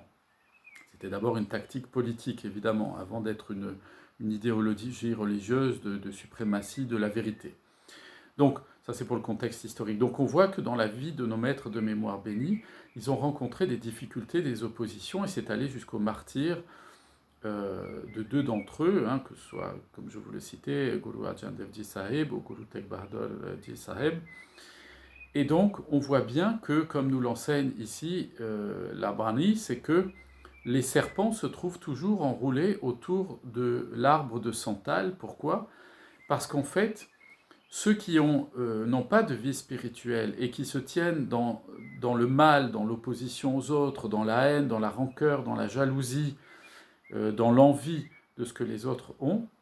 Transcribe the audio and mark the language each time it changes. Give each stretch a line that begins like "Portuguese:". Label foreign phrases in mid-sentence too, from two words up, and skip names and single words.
French: C'était d'abord une tactique politique, évidemment, avant d'être une idéologie religieuse de suprématie de la vérité. Donc, ça c'est pour le contexte historique. Donc on voit que dans la vie de nos maîtres de mémoire bénis, ils ont rencontré des difficultés, des oppositions, et c'est allé jusqu'au martyre de deux d'entre eux, que ce soit, comme je vous le citais, Guru Arjan Dev Ji Sahib ou Guru Tegh Bahadur Ji Sahib. Et donc on voit bien que, comme nous l'enseigne ici la Bani, c'est que les serpents se trouvent toujours enroulés autour de l'arbre de santal. Pourquoi ? Parce qu'en fait, ceux qui n'ont pas de vie spirituelle et qui se tiennent dans le mal, dans l'opposition aux autres, dans la haine, dans la rancœur, dans la jalousie, dans l'envie de ce que les autres ont,